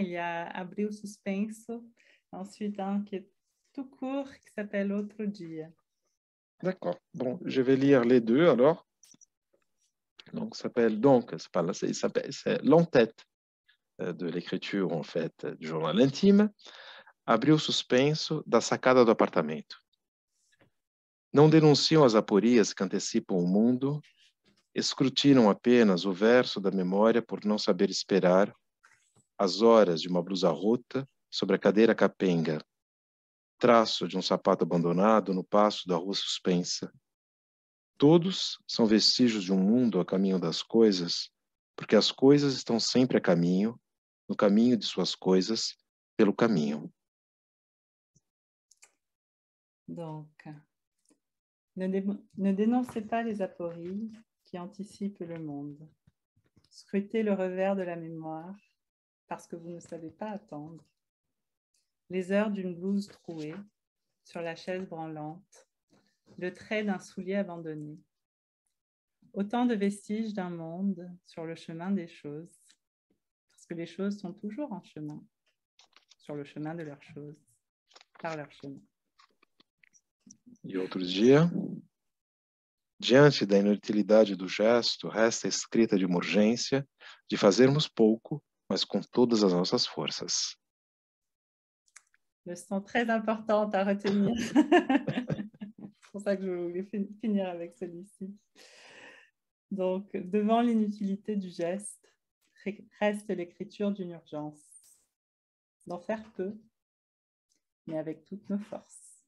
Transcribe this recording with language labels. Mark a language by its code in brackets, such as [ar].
[fr] Il y a Abril Suspenso, ensuite un qui est tout court, qui s'appelle Outro Dia. D'accord. Bon, je vais lire les deux alors. Donc, c'est l'entête de l'écriture, en fait, du journal intime. [pt] Abril Suspenso, da sacada do apartamento. Não denunciam as aporias que antecipam o mundo, escrutinam apenas o verso da memória por não saber esperar, as horas de uma blusa rota sobre a cadeira capenga, traço de um sapato abandonado no passo da rua suspensa. Todos são vestígios de um mundo a caminho das coisas, porque as coisas estão sempre a caminho, no caminho de suas coisas, pelo caminho. [fr] Donc, ne dénoncez pas les apories qui anticipent le monde. Scrutez le revers de la mémoire parce que vous ne savez pas attendre. Les heures d'une blouse trouée sur la chaise branlante, le trait d'un soulier abandonné. Autant de vestiges d'un monde sur le chemin des choses, parce que les choses sont toujours en chemin, sur le chemin de leurs choses, par leur chemin. [pt] E outro dia, diante da inutilidade do gesto, resta a escrita de uma urgência de fazermos pouco, mas com todas as nossas forças. [fr] Leçon très importante à retenir. C'est pour ça que je voulais finir avec celui-ci. Donc, devant l'inutilité du geste, reste l'écriture d'une urgence. D'en faire peu, mais avec toutes nos forces.